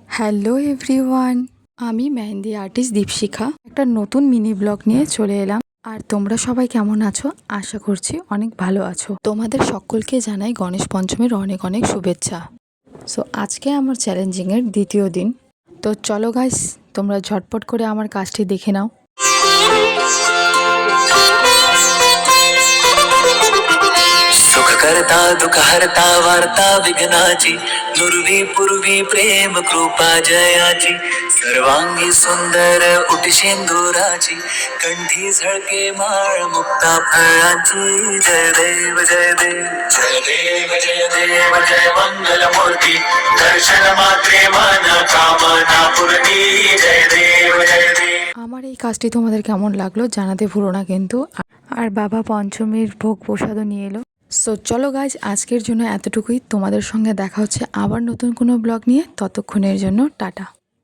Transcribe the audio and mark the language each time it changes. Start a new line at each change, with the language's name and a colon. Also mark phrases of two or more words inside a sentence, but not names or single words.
English: Hello everyone,
Bangla: আমি মেহেন্দি আর্টিস্ট দীপশিখা একটা নতুন
English: mini blog
Bangla: নিয়ে চলে এলাম। আর তোমরা সবাই কেমন আছো? আশা করছি অনেক ভালো আছো। তোমাদের সকলকে জানাই গণেশ পঞ্চমীর অনেক অনেক শুভেচ্ছা। সো আজকে আমার চ্যালেঞ্জিংয়ের দ্বিতীয় দিন। তো চলো গাইস, তোমরা ঝটপট করে আমার কাজটি দেখে নাও।
Marathi: सुख करता दुख हरता वार्ता विघ्नाची नुरवी पूर्वी प्रेम कृपा जयाची सर्वांगी सुंदर उठ शेंदुराची कंठी झळके माळ मुक्ता फळाची जय देव जय देव जय देव जय देव जय मंगल मूर्ती दर्शन मात्रे मन कामना पूर्णी जय देव जय देव।
Bangla: আমার এই কাজটি তোমাদের কেমন লাগলো জানাতে ভুলো না কিন্তু। আর বাবা পঞ্চমীর ভোগ প্রসাদও নিয়ে এলো। সো চলো গাইজ, আজকের জন্য এতটুকুই। তোমাদের সঙ্গে দেখা হচ্ছে আবার নতুন কোনো ব্লগ নিয়ে। ততক্ষণের জন্য টাটা।